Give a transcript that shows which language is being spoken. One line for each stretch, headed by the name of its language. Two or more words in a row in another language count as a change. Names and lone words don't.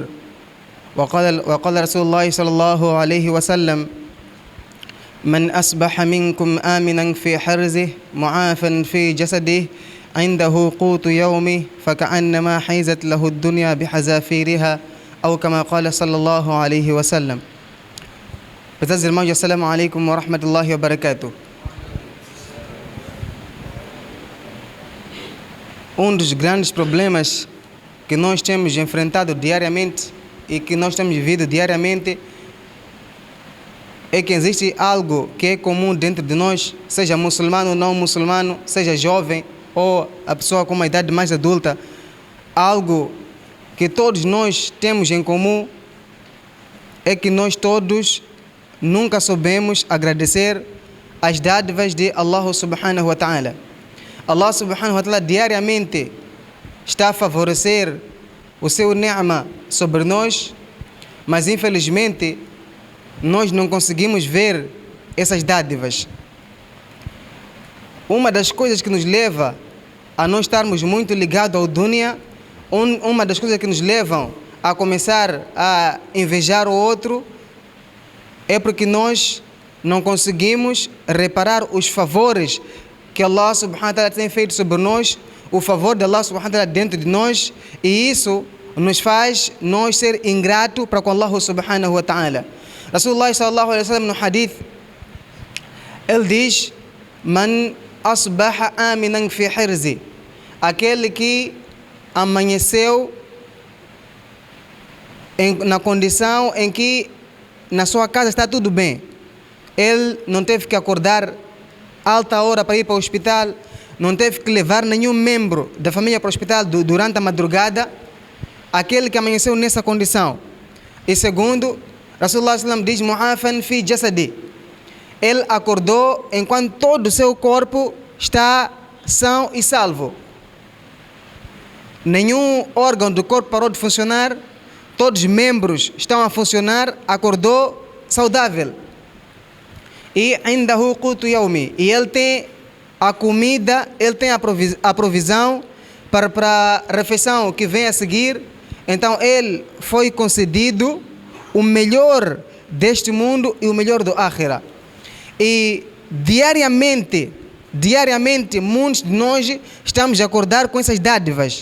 Arabic: وقال رسول الله صلى الله عليه وسلم: من أصبح منكم آمنا في حرزه معافا في جسده عنده قوت يومه فكأنما حيزت له الدنيا بحذافيرها أو كما قال صلى الله عليه وسلم.
Portuguese: Meus irmãos,
Arabic: السلام عليكم ورحمة الله وبركاته.
Portuguese: Dos grandes problemas que nós temos enfrentado diariamente e que nós temos vivido diariamente é que existe algo que é comum dentro de nós, seja muçulmano ou não muçulmano, seja jovem ou a pessoa com uma idade mais adulta, algo que todos nós temos em comum é que nós todos nunca soubemos agradecer as dádivas de
Arabic: الله سبحانه وتعالى. الله سبحانه وتعالى
Portuguese: diariamente está a favorecer o seu ni'ma sobre nós, mas infelizmente nós não conseguimos ver essas dádivas. Uma das coisas que nos leva a não estarmos muito ligados ao dunya, uma das coisas que nos levam a começar a invejar o outro, é porque nós não conseguimos reparar os favores que
Arabic: الله سبحانه وتعالى
Portuguese: tem feito sobre nós, o favor de
Arabic: الله سبحانه وتعالى
Portuguese: dentro de nós, e isso nos faz nós ser ingrato para com
Arabic: الله سبحانه وتعالى. رسول الله صلى الله عليه وسلم
Portuguese: no hadith, ele diz:
Arabic: من أصبح آمنا في حرزه,
Portuguese: aquele que amanheceu na condição em que na sua casa está tudo bem. Ele não teve que acordar alta hora para ir para o hospital, não teve que levar nenhum membro da família para o hospital durante a madrugada. Aquele que amanheceu nessa condição. E segundo,
Arabic: رسول الله سلم diz: معافى في جسده,
Portuguese: ele acordou enquanto todo o seu corpo está são e salvo. Nenhum órgão do corpo parou de funcionar, todos os membros estão a funcionar, acordou saudável.
Arabic: E عنده قوت يومه,
Portuguese: e ele tem a comida, ele tem a provisão para a refeição que vem a seguir. Então ele foi concedido o melhor deste mundo e o melhor do Akhira. E diariamente, muitos de nós estamos a acordar com essas dádivas.